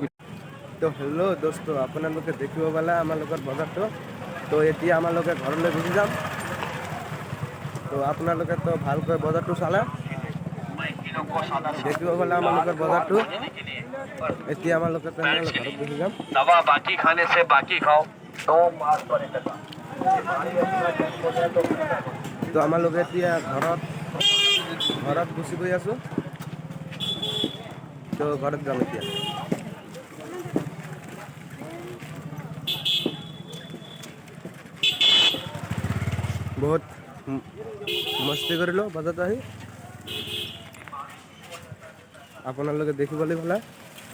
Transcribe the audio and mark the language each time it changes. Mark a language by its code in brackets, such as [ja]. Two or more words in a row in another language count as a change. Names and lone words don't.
[as] তো হেল্ল' দোস্ত, আপোনালোকে দেখিব পালে আমালোকৰ বজাৰটো। তো এতিয়া আমালোকে ঘৰলৈ গুচি যাম। তো আপোনালোকে তো ভালকৈ বজাৰটো চালে দেখিব পালে আমালোকৰ বজাৰটো। এতিয়া আমালোকে তেনেহ'লে ঘৰত গুচি যাম। [hi] दवा बाकी खाने से बाकी खाओ तो मार पड़ेगा। [as] তো আমালোকে এতিয়া ঘৰত গুচি গৈ আছোঁ। তো ঘৰত যাম এতিয়া। বহুত মস্তি কৰিলোঁ বজাৰত আহি, আপোনালোকে দেখিবলৈ পালে।